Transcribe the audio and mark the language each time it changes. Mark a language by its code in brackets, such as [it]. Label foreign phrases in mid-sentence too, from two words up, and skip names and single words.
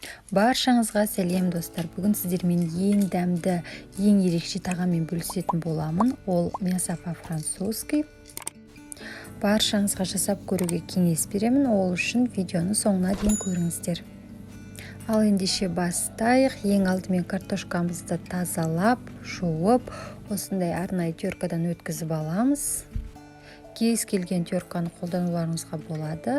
[kk] Баршаңызға сәлем достар. Бүгін сіздермен ең дәмді, ең ерекше тағаммен бөлісетін боламын. [ru] Ол мясо по-французски. [kk] Баршаңызға жасап көруге кеңес беремін. Ол үшін видеоны соңына дейін көріңіздер. Ал ендеше бастайық. Ең алдымен картошкамызды тазалап, жуып, осындай арнайы теркадан өткізіп аламыз. Кез келген терканы қолдануларыңызға болады.